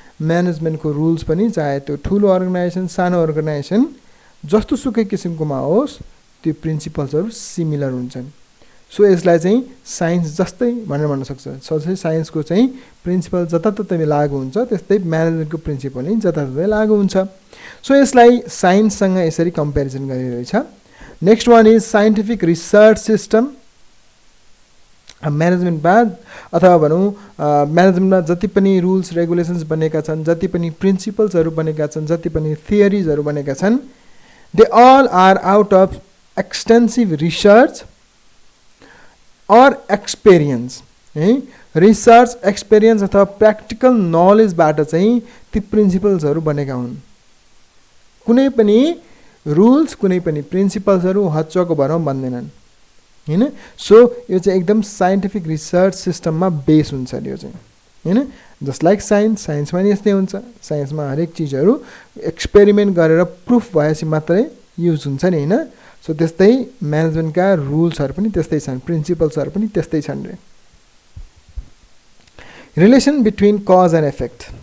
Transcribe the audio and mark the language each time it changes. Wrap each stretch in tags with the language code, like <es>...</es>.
<ne>म्यानेजमेन्टको rules पनि चाहे त्यो ठुलो अर्गनाइजेसन सानो अर्गनाइजेसन जस्तो सुकै किसिमकोमा होस् त्यो प्रिन्सिपल्सहरू सिमिलर हुन्छन्। सो यसलाई चाहिँ साइन्स जस्तै भनेर भन्न सक्छ। जस्तै साइन्सको चाहिँ प्रिन्सिपल जताततै लागू हुन्छ त्यस्तै म्यानेजमेन्टको प्रिन्सिपल पनि जताततै लागू हुन्छ। सो यसलाई साइन्ससँग यसरी कम्पेरिजन गरिरहेछ।</ne> <en>Next one is scientific research system.</en> <ne>म्यानेजमेन्टमा अथवा भनौँ म्यानेजमेन्टमा जति पनि रुल्स रेगुलेसन्स बनेका छन्, जति पनि प्रिन्सिपल्सहरू बनेका छन्, जति पनि थियरिजहरू बनेका छन्,</ne> <en>they all are out of extensive research or experience</en> <ne>है। रिसर्च एक्सपिरियन्स अथवा प्र्याक्टिकल नलेजबाट चाहिँ ती प्रिन्सिपल्सहरू बनेका हुन्। कुनै पनि रुल्स कुनै पनि प्रिन्सिपल्सहरू हच्चको भरौँ भन्दैनन् हैन। सो यो चाहिँ एकदम साइन्टिफिक रिसर्च सिस्टममा बेस हुन्छ यो चाहिँ हैन।</ne> <en>just like</en> <ne>साइन्समा नि यस्तै हुन्छ। साइन्समा हरेक चिजहरू एक्सपेरिमेन्ट गरेर प्रुफ भएपछि मात्रै युज हुन्छ नि हैन। सो त्यस्तै म्यानेजमेन्टका रुल्सहरू पनि त्यस्तै छन्, प्रिन्सिपल्सहरू पनि त्यस्तै छन् रे।</ne> <en>Relation between cause and effect.</en>